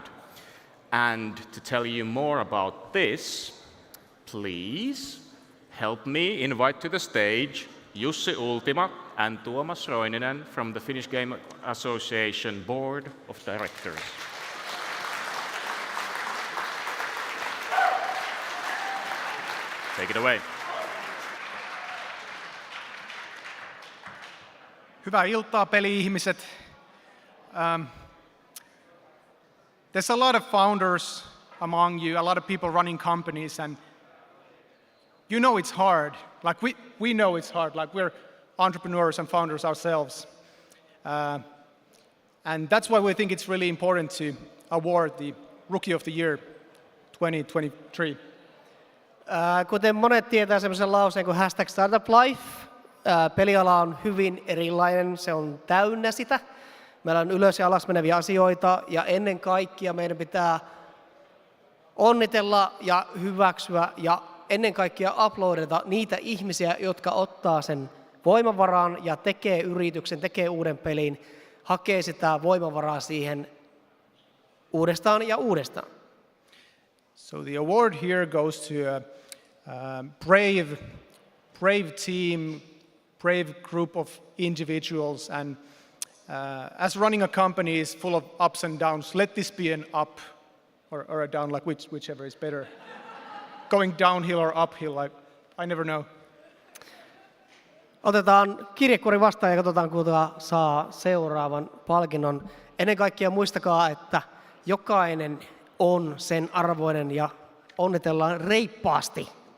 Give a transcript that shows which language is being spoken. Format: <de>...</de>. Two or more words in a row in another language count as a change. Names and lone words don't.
<en>And to tell you more about this, please help me invite to the stage Jussi Ultima and Tuomas Roininen from the Finnish Game Association Board of Directors. Take it away.</en> <fi>Hyvää iltaa, peli-ihmiset.</fi> <en>There's a lot of founders among you, a lot of people running companies, and you know it's hard. Like we know it's hard, like we're entrepreneurs and founders ourselves. And that's why we think it's really important to award the Rookie of the Year 2023.</en> <fi>Kuten monet tietää semmoisen lauseen kuin #StartupLife, peliala on hyvin erilainen, se on täynnä sitä. Meillä on ylös ja alas meneviä asioita ja ennen kaikkea meidän pitää onnitella ja hyväksyä ja ennen kaikkea uploadata niitä ihmisiä, jotka ottaa sen voimavaraan ja tekee yrityksen, tekee uuden pelin, hakee sitä voimavaraa siihen uudestaan ja uudestaan.</fi> <en>So the award here goes to a brave team, brave group of individuals, and as running a company is full of ups and downs, let this be an up or a down, like whichever is better. Going downhill or uphill, I never know.</en> <fi>Otetaan kirjekuori vastaan ja katsotaan, kuka saa seuraavan palkinnon. Ennen kaikkea muistakaa, että jokainen on sen arvoinen ja onnitellaan reippaasti.</fi>